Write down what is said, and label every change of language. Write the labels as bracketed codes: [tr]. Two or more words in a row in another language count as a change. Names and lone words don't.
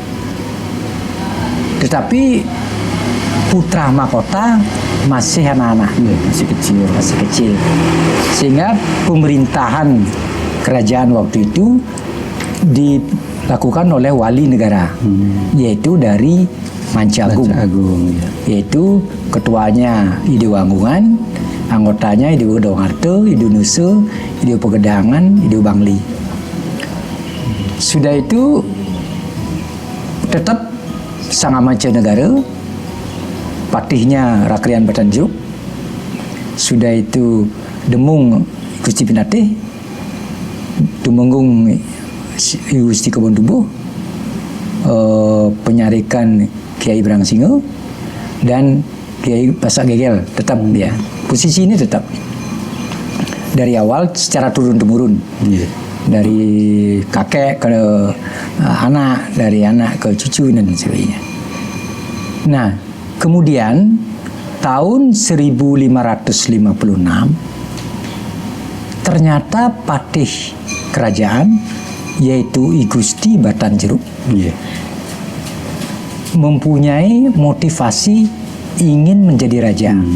[id] Tetapi putra mahkota masih anak-anak, masih kecil. Sehingga pemerintahan kerajaan waktu itu dilakukan oleh wali negara, yaitu dari Manca Agung, yaitu ketuanya Ide Wanggungan, anggotanya Ide Dongarte, Ide Nuse, Ide Pegedangan, Ide Bangli. Sudah itu tetap sang Manca Negara, patihnya Rakrian Batanjeruk. Sudah itu Demung Gusti Pinatih, Tumenggung Gusti Kebon Tubuh, Penyarikan Kiai Brangsingo, dan Kiai Pasak Gegel. Tetap ya, posisi ini tetap dari awal secara turun-temurun, dari kakek ke anak, dari anak ke cucu dan sebagainya. Nah, kemudian tahun 1556 ternyata patih kerajaan, yaitu I Gusti Batanjeruk, mempunyai motivasi ingin menjadi raja.